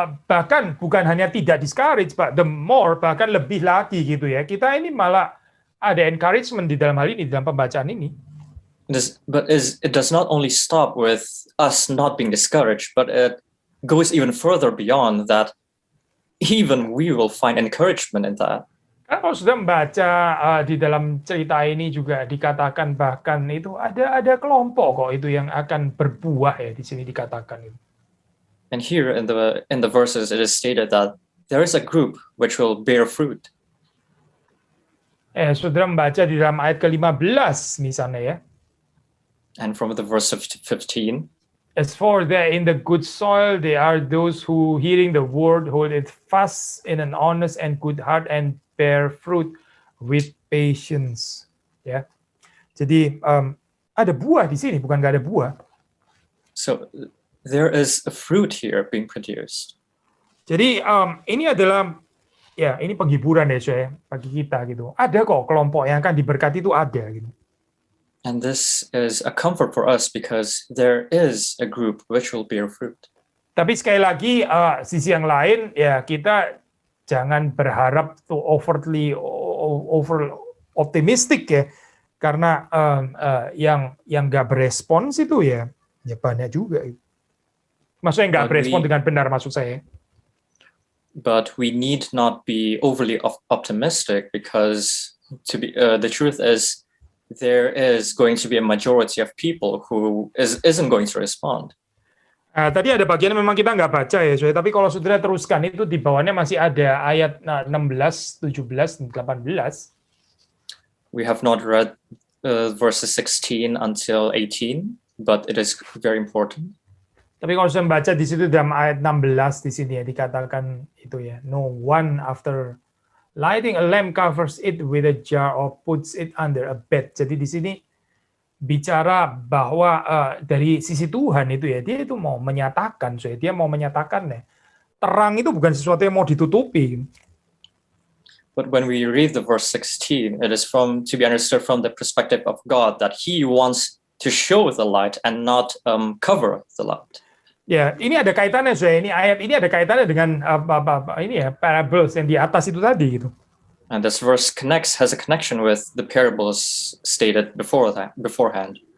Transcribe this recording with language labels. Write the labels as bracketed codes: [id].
[id] Bahkan bukan hanya tidak discouraged, Pak, bahkan lebih lagi gitu ya. Kita ini malah ada encouragement di dalam hal ini, di dalam pembacaan ini. [en] It does not only stop with us not being discouraged, but it goes even further beyond that. Even we will find encouragement in that. [id] Kalau sudah membaca di dalam cerita ini juga dikatakan bahkan itu ada kelompok kok itu yang akan berbuah ya, di sini dikatakan itu. [en] And here in the verses it is stated that there is a group which will bear fruit. [id] Saudara membaca di dalam ayat ke-15 misalnya ya. [en] And from the verse 15. As for in the good soil, they are those who, hearing the word, hold it fast in an honest and good heart and bear fruit with patience. [id] Ya, jadi ada buah di sini, bukan nggak ada buah. [en] So there is a fruit here being produced. [id] Jadi ini adalah ini penghiburan ya bagi kita gitu. Ada kok kelompok yang akan diberkati itu ada gitu. [en] And this is a comfort for us because there is a group which will bear fruit. [id] Tapi sekali lagi sisi yang lain ya kita jangan berharap [en] overly over optimistic [id] ya. Karena yang nggak berespons itu ya banyak juga. Maksudnya nggak berespon dengan benar maksud saya. [en] But we need not be overly optimistic because the truth is there is going to be a majority of people who isn't going to respond. [id] Tadi ada bagian memang kita nggak baca ya, tapi kalau saudara teruskan itu di bawahnya masih ada ayat 16, 17, 18. [en] We have not read verses 16 until 18, but it is very important. [id] Tapi kalau saya baca di situ dalam ayat 16 di sini ya dikatakan itu ya, [en] no one after lighting a lamp covers it with a jar or puts it under a bed. [id] Jadi di sini bicara bahwa dari sisi Tuhan itu ya, dia itu mau menyatakan, dia mau menyatakan ya, terang itu bukan sesuatu yang mau ditutupi. [en] But when we read the verse 16, it is to be understood from the perspective of God that He wants to show the light and not cover the light. [id] Ya, ini ada kaitannya, ini ayat ini ada kaitannya dengan ini ya, parables yang di atas itu tadi gitu. [en] And this verse has a connection with the parables stated beforehand.